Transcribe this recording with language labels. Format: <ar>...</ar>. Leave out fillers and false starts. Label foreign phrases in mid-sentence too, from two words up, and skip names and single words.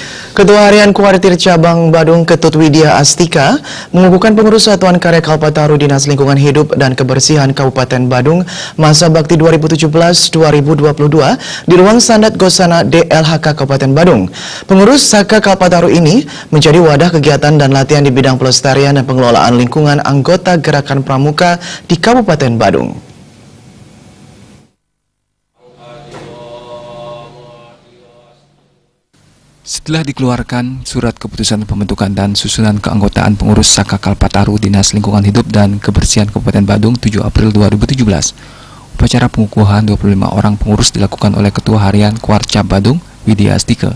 <id>Ketua Harian Kuartir Cabang Badung Ketut Widya Astika mengukuhkan pengurus Satuan Karya Kalpataru Dinas Lingkungan Hidup dan Kebersihan Kabupaten Badung masa bakti 2017-2022 di ruang Sandat Gosana DLHK Kabupaten Badung. Pengurus Saka Kalpataru ini menjadi wadah kegiatan dan latihan di bidang pelestarian dan pengelolaan lingkungan anggota Gerakan Pramuka di Kabupaten Badung. Setelah dikeluarkan surat keputusan pembentukan dan susunan keanggotaan pengurus Saka Kalpataru Dinas Lingkungan Hidup dan Kebersihan Kabupaten Badung 7 April 2017, upacara pengukuhan 25 orang pengurus dilakukan oleh Ketua Harian Kuarcap Badung, Widya Astika.</id>